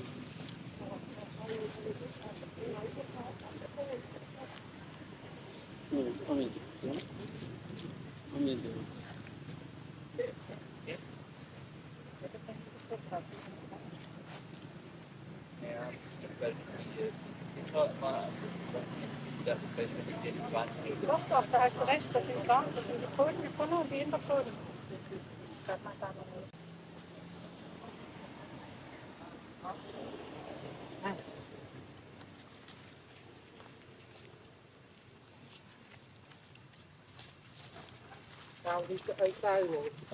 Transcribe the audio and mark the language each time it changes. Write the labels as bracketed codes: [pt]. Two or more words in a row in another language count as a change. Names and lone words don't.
[de] Amin. Amin. Doch, doch, da hast du recht, das sind die Pfoten vorne und die Hinterpfoten. [vi] Sao đi cái sai rồi.